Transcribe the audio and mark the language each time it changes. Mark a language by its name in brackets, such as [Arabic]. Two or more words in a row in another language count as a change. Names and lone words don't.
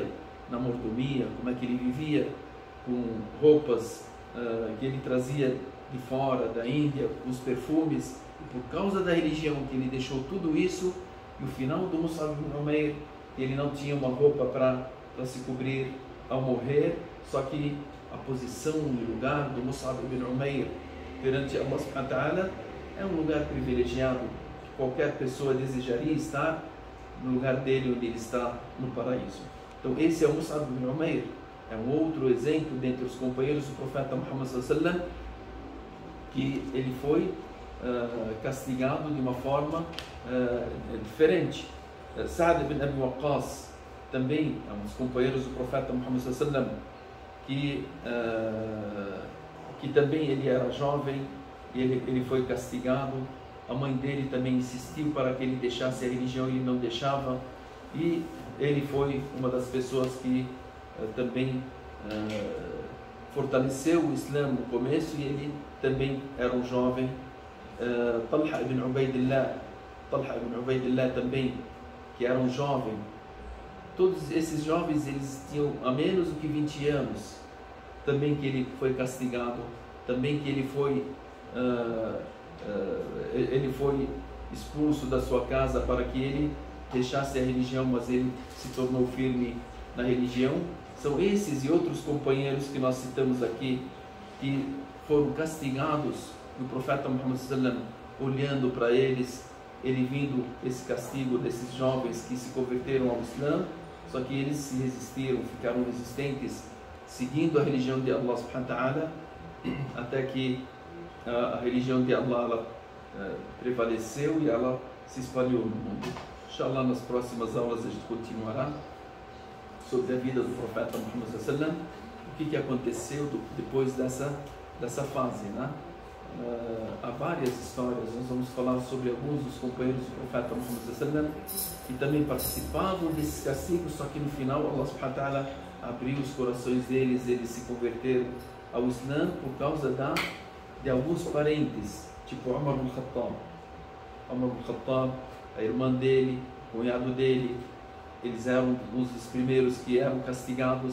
[Portuguese] na mordomia, como é que ele vivia com roupas que ele trazia de fora, da Índia, os perfumes, e por causa da religião que ele deixou tudo isso, e o final do Mus'ab ibn Umair, ele não tinha uma roupa para se cobrir ao morrer, só que a posição e o lugar do Mus'ab ibn Umair perante Allah [Arabic] سبحانه وتعالى [Portuguese] é um lugar privilegiado, que qualquer pessoa desejaria estar no lugar dele, onde ele está no paraíso. Então esse é o Mus'ab ibn Umair, é um outro exemplo dentre os companheiros do profeta Muhammad [Arabic] صلى الله عليه وسلم, [Portuguese] que ele foi castigado de uma forma diferente. Sa'd ibn Abi Waqqas também é um dos companheiros do profeta Muhammad [Arabic] صلى الله عليه وسلم, [Portuguese] que também ele era jovem, e ele foi castigado. A mãe dele também insistiu para que ele deixasse a religião e ele não deixava, e ele foi uma das pessoas que também fortaleceu o Islã no começo, e ele também era um jovem. Talha ibn Ubaidillah também, que era um jovem. Todos esses jovens, eles tinham a menos do que 20 anos, também que ele foi castigado, também que ele foi expulso da sua casa para que ele deixasse a religião, mas ele se tornou firme na religião. São esses e outros companheiros que nós citamos aqui, que foram castigados, e o profeta Muhammad [Arabic] صلى الله عليه وسلم, [Portuguese] olhando para eles, ele vindo esse castigo desses jovens que se converteram ao Islã, só que eles se resistiram, ficaram resistentes, seguindo a religião de Allah [Arabic] سبحانه وتعالى, [Portuguese] até que a religião de Allah prevaleceu e ela se espalhou no mundo. Inshallah, nas próximas aulas a gente continuará sobre a vida do profeta Muhammad [Arabic] صلى الله عليه وسلم, [Portuguese] o que aconteceu depois dessa fase, né? Há várias histórias. Nós vamos falar sobre alguns dos companheiros do profeta Muhammad [Arabic] صلى الله عليه وسلم [Portuguese] que também participavam desses castigos, só que no final Allah [Arabic] سبحانه وتعالى [Portuguese] abriu os corações deles, eles se converteram ao Islã por causa de alguns parentes, tipo Umar ibn Khattab. Umar ibn Khattab, a irmã dele, o cunhado dele, eles eram os primeiros que eram castigados.